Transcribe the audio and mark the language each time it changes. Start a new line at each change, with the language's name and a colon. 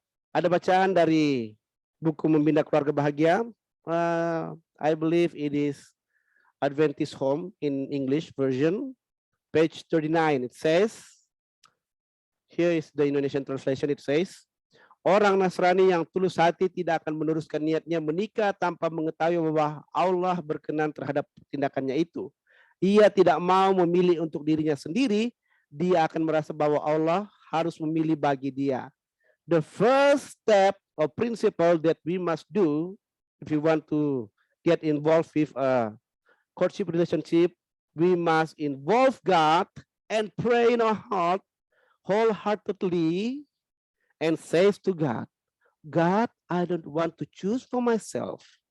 Indonesian: Ada bacaan dari buku Membina Keluarga Bahagia.
English: I believe it is Adventist Home in English version, page 39. It says, here is the Indonesian translation. It says,
Indonesian: orang Nasrani yang tulus hati tidak akan meneruskan niatnya menikah tanpa mengetahui bahwa Allah berkenan terhadap tindakannya itu. Ia tidak mau memilih untuk dirinya sendiri, dia akan merasa bahwa Allah harus memilih bagi dia.
English: The first step or principle that we must do if we want to get involved with a courtship relationship, we must involve God and pray in our heart wholeheartedly and say to God, God, I don't want to choose for myself.